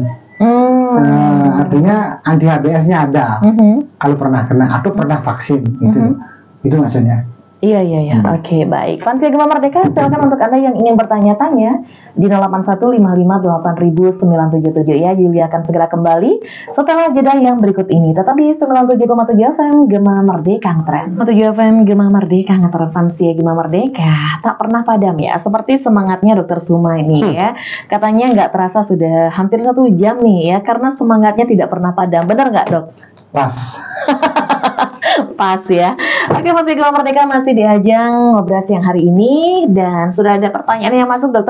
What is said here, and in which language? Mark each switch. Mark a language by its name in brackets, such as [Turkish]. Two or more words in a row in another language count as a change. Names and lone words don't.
[Indonesian] Artinya anti-HBs-nya ada kalau pernah kena atau pernah vaksin gitu. Itu maksudnya. Iya, iya, iya. Oke, baik. Fansia Gema Merdeka, silakan untuk Anda yang ingin bertanya-tanya di 0815580977 ya. Yulia akan segera kembali setelah jeda yang berikut ini. Tetap di 97,7 FM Gema Merdeka Ngetren. 7 FM Gema Merdeka Ngetren, Fansia Gema Merdeka tak pernah padam ya. Seperti semangatnya Dokter Suma ini ya. Katanya nggak terasa sudah hampir 1 jam nih ya, karena semangatnya tidak pernah padam. Benar nggak, Dok? Pas. Pas ya. Oke, Fansia Gema Merdeka masih di ajang ngobrol yang hari ini dan sudah ada pertanyaan yang masuk, Dokter.